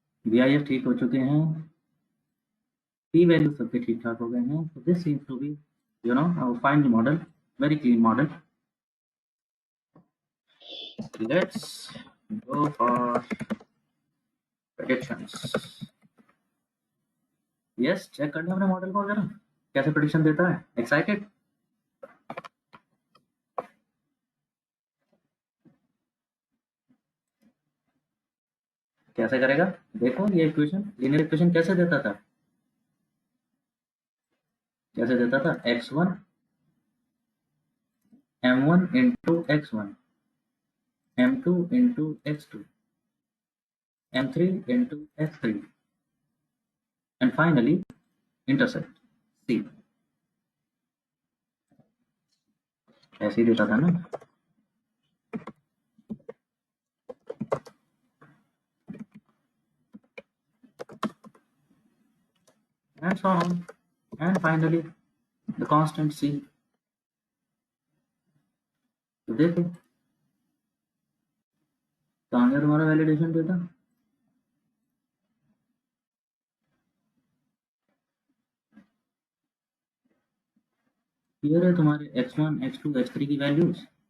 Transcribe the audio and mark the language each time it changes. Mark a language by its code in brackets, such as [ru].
[hi] बीआईएफ ठीक हो चुके हैं, पी वैल्यू सबके ठीक ठाक हो गए हैं, [en] so this seems to be fine model, very clean model. Let's go for predictions. [hi] yes, check कर लें अपने मॉडल को जरा कैसे प्रेडिक्शन देता है। एक्साइटेड? कैसे करेगा देखो, ये इक्वेशन लीनियर इक्वेशन कैसे देता था, [en] x1 m1 into x1 m2 into x2 m3 into x3 and finally intercept c, [hi] ऐसे ही देता था ना। [en] and so on and finally the constant c। [hi] तो देखो कहाँ गया तुम्हारा वैलिडेशन डेटा, ये रहे तुम्हारे x1 x2 x3 की वैल्यूज,